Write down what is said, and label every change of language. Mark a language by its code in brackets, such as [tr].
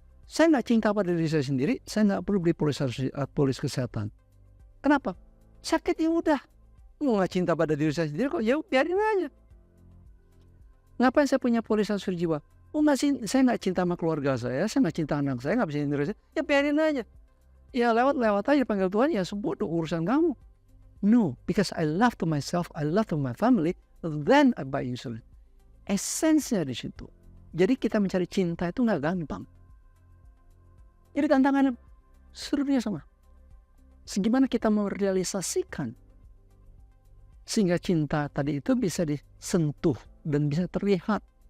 [id] Saya nggak cinta pada diri saya sendiri, saya nggak perlu beli polis kesehatan. Kenapa? Sakit ya udah. Mau nggak cinta pada diri saya sendiri kok, ya biarin aja. Ngapain saya punya polis asuransi jiwa? Saya nggak cinta sama keluarga saya nggak cinta anak saya, nggak bisa diri saya, ya biarin aja. Ya lewat aja panggil Tuhan, ya sebodoh urusan kamu. [en] No, because I love to myself, I love to my family, then I buy insurance. [id] Esensinya di situ. Jadi kita mencari cinta itu nggak gampang. Jadi tantangannya seluruhnya sama. Segimana kita merealisasikan sehingga cinta tadi itu bisa disentuh dan bisa terlihat.